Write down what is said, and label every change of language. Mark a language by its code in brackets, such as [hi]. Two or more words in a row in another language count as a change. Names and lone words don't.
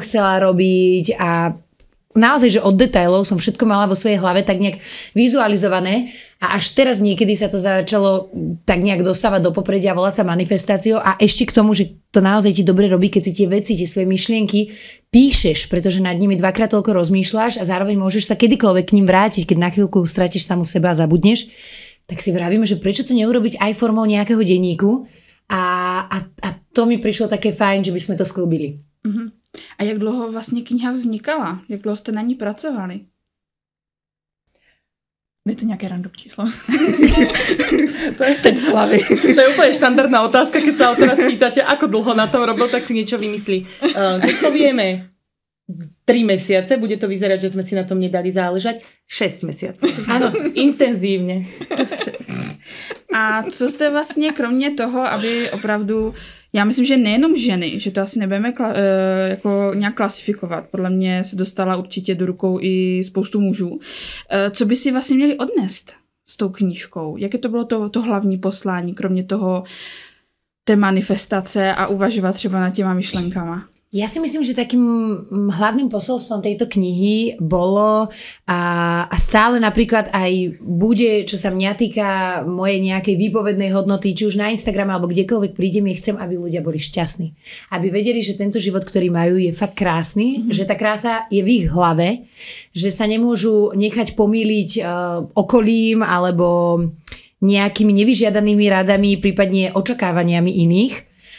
[sk] chcela robiť a naozaj, že od detailov som všetko mala vo svojej hlave tak nejak vizualizované a až teraz niekedy sa to začalo tak nejak dostávať do popredia, volať sa manifestáciou a ešte k tomu, že to naozaj ti dobre robí, keď si tie veci, tie svoje myšlienky píšeš, pretože nad nimi dvakrát toľko rozmýšľaš a zároveň môžeš sa kedykoľvek k ním vrátiť, keď na chvíľku stratíš samu seba a zabudneš, tak si vravíme, že prečo to neurobiť aj formou nejakého denníku a to mi prišlo také fajn, že by sme to sklbili. [cs] A jak dlouho vlastně kniha vznikala? Jak dlouho jste na ní pracovali? Je to nějaké random číslo? To je teď z hlavy. [sk] To je úplne štandardná otázka, keď sa autora spýtate, ako dlho na tom robil, tak si niečo vymyslí. Keď to vieme 3 mesiace, bude to vyzerať, že sme si na tom nedali záležať 6 mesiacov. Áno, intenzívne. [cs] A co jste vlastně kromě toho, aby opravdu, já myslím, že nejenom ženy, že to asi nebudeme jako nějak klasifikovat, podle mě se dostala určitě do rukou i spoustu mužů, co by si vlastně měli odnést s tou knížkou? Jaké to bylo to hlavní poslání, kromě toho té manifestace a uvažovat třeba nad těma myšlenkama? [sk] Ja si myslím, že takým hlavným posolstvom tejto knihy bolo a stále napríklad aj bude, čo sa mňa týka mojej nejakej výpovednej hodnoty, či už na Instagram alebo kdekoľvek prídem, chcem, aby ľudia boli šťastní. Aby vedeli, že tento život, ktorý majú, je fakt krásny, že tá krása je v ich hlave, že sa nemôžu nechať pomýliť okolím alebo nejakými nevyžiadanými radami, prípadne očakávaniami iných.